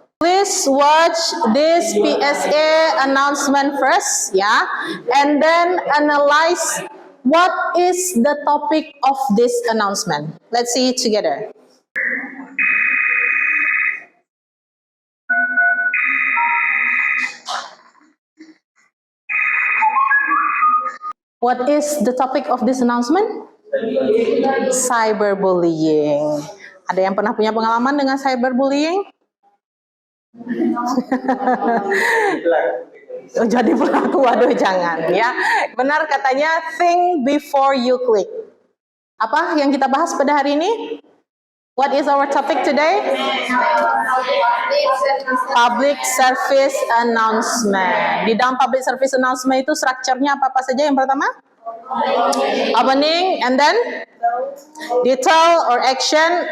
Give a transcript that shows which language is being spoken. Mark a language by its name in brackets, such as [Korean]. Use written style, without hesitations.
[English] Please watch this PSA announcement first, ya, and then analyze what is the topic of this announcement. Let's see it together. What is the topic of this announcement? Cyberbullying. [Indonesian] Ada yang pernah punya pengalaman dengan cyberbullying? Oh, jadi pelaku, waduh jangan ya. Benar katanya [English] think before you click. [Indonesian] Apa yang kita bahas pada hari ini? [English] What is our topic today? [Indonesian] Public service announcement. Di dalam public service announcement itu strukturnya apa saja? Yang pertama? [English] Opening, and then detail or action.